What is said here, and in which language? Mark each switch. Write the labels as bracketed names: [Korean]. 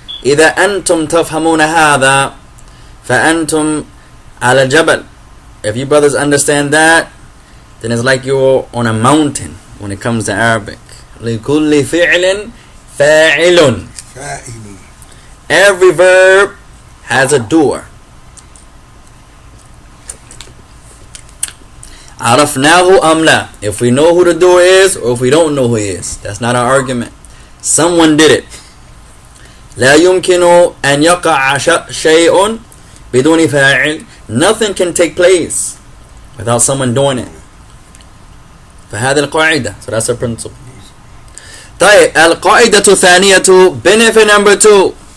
[Arabic] إذا أنتم تفهمون هذا فأنتم على جبل. [English] If you brothers understand that, then it's like you're on a mountain when it comes to Arabic. [Arabic] لكل فعل فاعل. فاعل. [English] Every verb has a doer. [Arabic] عرفناه أم لا? [English] If we know who the doer is or if we don't know who he is, that's not our argument. Someone did it. [Arabic] لا يمكن أن يقع شيء بدون فاعل. [English] Nothing can take place without someone doing it. [Arabic] فهذه القاعدة. [English] So that's a principle. [Arabic] طيب القاعدة الثانية [English] benefit number 2.